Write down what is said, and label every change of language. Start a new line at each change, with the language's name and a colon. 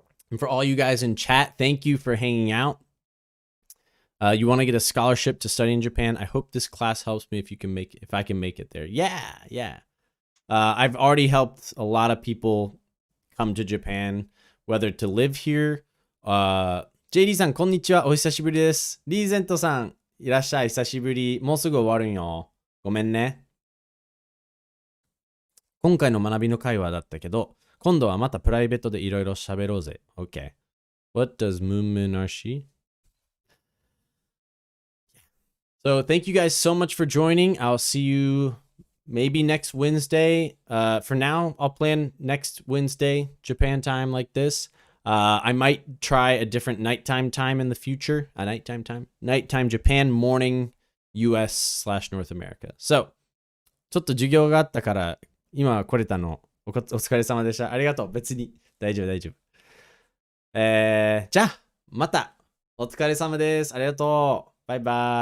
English: And for all you guys in chat, thank you for hanging out. You want to get a scholarship to study in Japan? I hope this class helps me if I can make it there. Yeah. I've already helped a lot of people come to Japan, whether to live here.
Japanese: JD さん、こんにちは。お久しぶりです。リーゼントさん、いらっしゃい。久しぶり。もうすぐ終わるんよ。ごめんね。今回の学びの会話だったけど、今度はまたプライベートでいろいろ喋ろうぜ。
English: OK. What does Moonmoon Arshi? So thank you guys so much for joining. I'll see you maybe next Wednesday. For now, I'll plan next Wednesday, Japan time like this. I might try a different nighttime time in the future. A nighttime time? Nighttime Japan, morning US/North America.
Japanese: So, ちょっと授業があったから、今は来れたの。お疲れ様でした。ありがとう。別に。大丈夫。じゃあ、また。お疲れ様です。ありがとう。バイバイ。